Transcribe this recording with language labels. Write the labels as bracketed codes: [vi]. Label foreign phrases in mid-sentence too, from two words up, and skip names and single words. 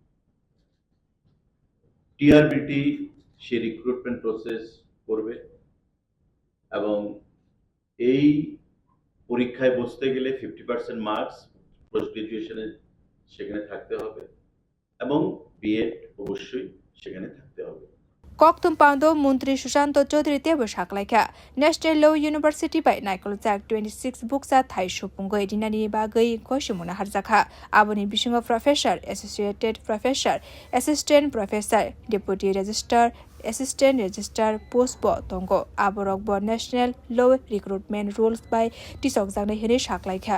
[bn] টিআরবিটি সে [en] recruitment process [bn] করবে এবং এই পরীক্ষায় বসতে গেলে 50% [en] marks post graduation [bn] সেখানে থাকতে হবে এবং B.Ed অবশ্যই সেখানে থাকতে হবে। [trp] Kokthum Pandawa Montri Sushanto Chaudhary tebo saklaikha National Law University bai naikoljak 26 bukchathai supungwi rwnani bagwi goimwngrwkha harjakha aboni bisingo [en] professor, associated professor, assistant professor, deputy registrar, assistant registrar post [trp] bo tongo aborok bo National Law Recruitment Rules bai tisokjaknai hinui saklaikha